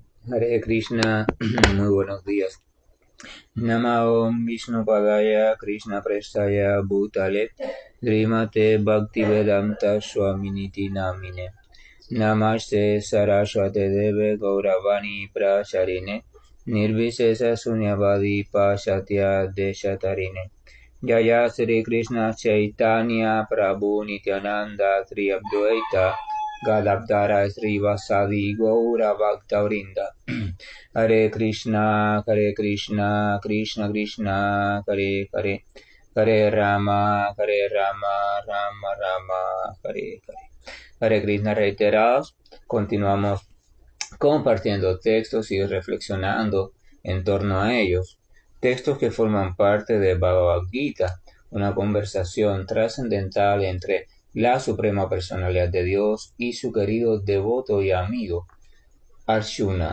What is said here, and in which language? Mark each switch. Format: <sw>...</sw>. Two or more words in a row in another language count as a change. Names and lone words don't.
<es>Hare Krishna, muy buenos días.</es> <sa>Namo Vishnu Padaya Krishna Prestaya Bhutale Srimate Bhaktivedanta Swaminiti Namine Namaste Saraswate Deve Gauravani Pracharine Nirvisesa Sunyavadi Pasatya Deshatarine Jaya Sri Krishna Chaitanya Prabhu Nityananda Sri Advaita Gadadhara Sri Vasadi Gaura Bhaktavrinda Hare Krishna, Krishna Krishna, Hare Hare, Hare Rama, Rama Rama, Hare Hare.</sa> <es>Hare Krishna reiterados, continuamos compartiendo textos y reflexionando en torno a ellos. Textos que forman parte de Bhagavad Gita, una conversación trascendental entre la Suprema Personalidad de Dios y su querido devoto y amigo, Arjuna.</es>